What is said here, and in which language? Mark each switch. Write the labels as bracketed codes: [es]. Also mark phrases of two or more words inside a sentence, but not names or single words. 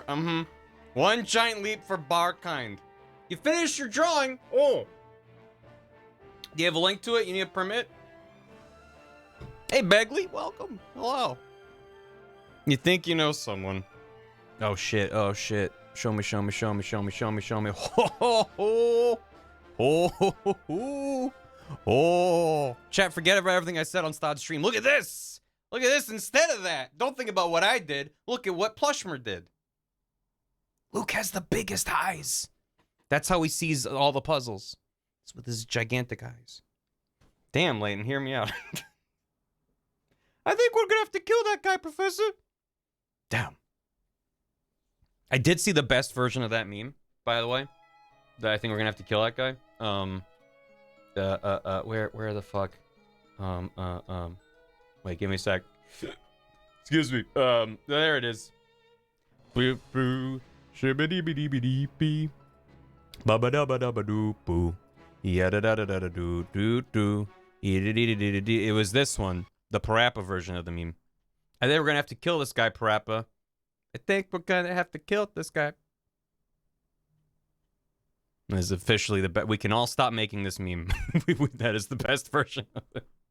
[en] One giant leap for Barkind. You finished your drawing. Oh. Do you have a link to it? You need a permit? Hey, Begley, welcome. Hello. You think you know someone? Oh shit. Oh shit. Show me. Ho ho ho. Oh ho ho ho. Oh. Chat, forget about everything I said on Stod's stream. Look at this. Look at this instead of that. Don't think about what I did. Look at what Plushmer did. Luke has the biggest eyes. That's how he sees all the puzzles. It's with his gigantic eyes. Damn, Layton, hear me out. I think we're gonna have to kill that guy, Professor. Damn. I did see the best version of that meme, by the way. That I think we're gonna have to kill that guy. Where the fuck? Wait, give me a sec. Excuse me. There it is. Boop boo. Shibbity bitty bitty bee. Baba da ba da ba doo boo. Yada da da da da doo doo doo. It was this one, the Parappa version of the meme. I think we're gonna have to kill this guy, Parappa. I think we're gonna have to kill this guy. This is officially the best. We can all stop making this meme. That is the best version of it.